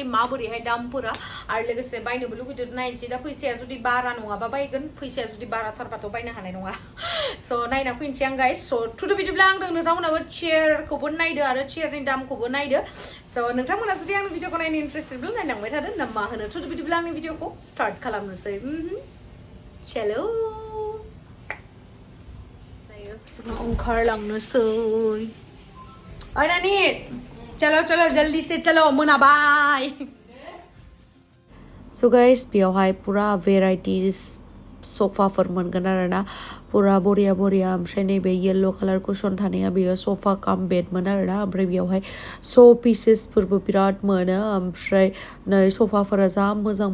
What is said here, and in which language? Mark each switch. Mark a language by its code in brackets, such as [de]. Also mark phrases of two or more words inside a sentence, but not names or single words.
[brx] माबोरैहाय दामफोरा आरो लोगोसे बायनोबो लुगैदों नायनोसै दा फैसाया जुदि बारा नङाबा बायगोन फैसाया जुदि बाराथारबाथ' बायनो हानाय नङा स' नायना फैनोसै आं गाइस स' थुदो बिदिब्ला आं नोंथांमोनाबो चेयारखौबो नायदो आरो चेयारनि दामखौबो नायदो स' नोंथांमोना जुदि आंनि भिडिअखौ नायनो इन्टारेस्टेडब्ला नायलांबाय थादो ना मा होनो थुदो बिदिब्ला आंनि भिडिअखौ स्टार्ट खालामनोसै चलो ओंखारलांनोसै ओइ नानि [hi] चलो चलो जल्दी से चलो [brx] मोनाबाय स' गाइस बेयावहाय पुरा भेराइटिस सफाफोर मोनगोन आरोना पुरा बरिया बरिया ओमफ्राय नैबे येल्ल' कालार कुशन थानाया बेयो सफा काम बेडमोन आरोना ओमफ्राय बेयावहाय स' पिसेसफोरबो बिराद मोनो ओमफ्राय नै सफाफोरा जा मोजां